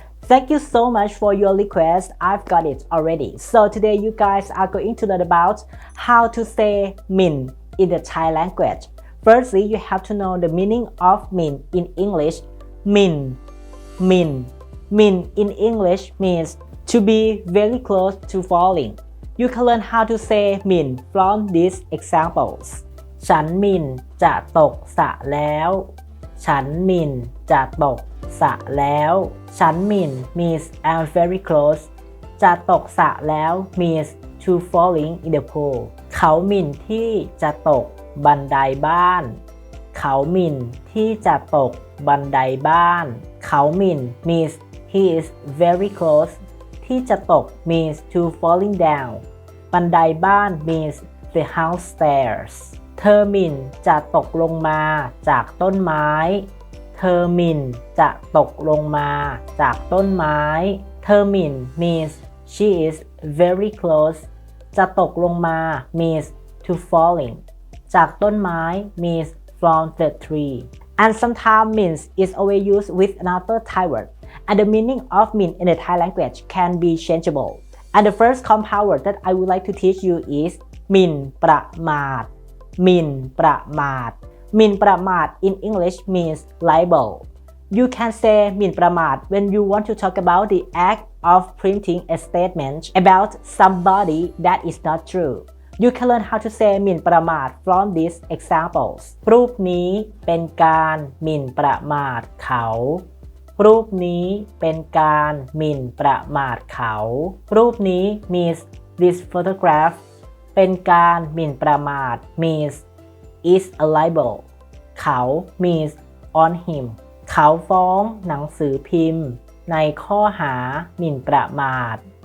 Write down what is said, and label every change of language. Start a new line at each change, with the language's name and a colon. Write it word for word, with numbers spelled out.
English: Thank you so much for your request I've got it already So today you guys are going to learn about how to say min in the Thai language Firstly you have to know the meaning of min in English min min Min in English means to be very close to falling. You can learn how to say min from these examples.
Thai: ฉันมินจะตกสระแล้ว ฉันมินจะตกสระแล้ว ฉันมิน
English: means I'm very close.
Thai: จะตกสระแล้ว
English: means to falling in the pool.
Thai: เขามินที่จะตกบันไดบ้าน เขามินที่จะตกบันไดบ้าน เขามิน
English: means He is very close
Thai: ที่จะตก
English: means to falling down
Thai: บันไดบ้าน
English: means the house stairs
Thai: เธอมินจะตกลงมาจากต้นไม้ เธอมินจะตกลงมาจากต้นไม้ เธอมิน
English: means she is very close
Thai: จะตกลงมา
English: means to falling
Thai: จากต้นไม้
English: means from the tree and sometimes means is always used with another Thai word and the meaning of min in the Thai language can be changeable. And the first compound word that I would like to teach you is min pramat. Min pramat. Min pramat in English means libel. You can say min pramat when you want to talk about the act of printing a statement about somebody that is not true. You can learn how to say min pramat from these examples.
Thai: รูปนี้เป็นการหมิ่นประมาทเขารูปนี้เป็นการหมิ่นประมาทเขารูปนี้
English: means this photograph
Thai: เป็นการหมิ่นประมาท
English: means is a libel
Thai: เขา
English: means on him
Thai: เขาฟ้องหนังสือพิมพ์ในข้อหาหมิ่นประมาท